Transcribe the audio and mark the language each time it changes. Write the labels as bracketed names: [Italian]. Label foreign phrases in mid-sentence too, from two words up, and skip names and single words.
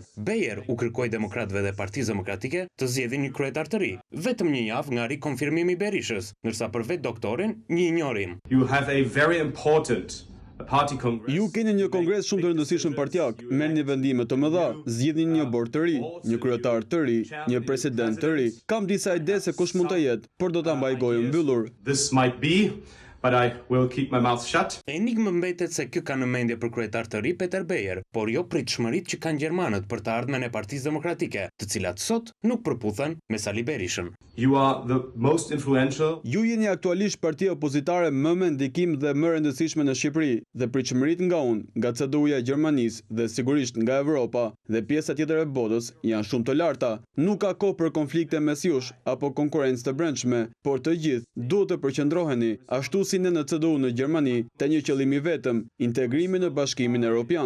[Albanian] Beyer u kërkoi demokratëve dhe Partisë Demokratike të zgjedhin një kryetar të ri, vetëm një javë nga rikonfirmimi i Berishës, ndërsa për vetë doktorin një injorim. Ju keni një kongres shumë të rëndësishëm partijak, merrni vendime të mëdha, zgjidhni një bord të ri, një kryetar të ri, një president të ri. Kam disa ide se kush mund të jetë, por do ta mbaj gojën mbyllur. [English] But I will keep my mouth shut. [Albanian] Enigmë mbetet se kjo ka në mendje për kryetar të ri Peter Beyer, por jo pritshmëritë që kanë gjermanët për të ardhmen e Partisë Demokratike, të cilat sot nuk përputhen me Sali Berishën. [English] You are the most influential. [Albanian] Ju jeni aktualisht partia opozitare më me ndikim dhe më rëndësishme në Shqipëri, dhe pritshmëritë nga unë, nga CDU-ja e Gjermanisë dhe sigurisht nga Evropa dhe pjesa tjetër e botës janë shumë të larta. Nuk ka kohë për konflikte mes jush apo konkurrencë të brendshme, por të gjithë duhet të përqendroheni ashtu si ne në CDU në Gjermani, të një qëllimi vetëm, integrimi në Bashkimin Evropian.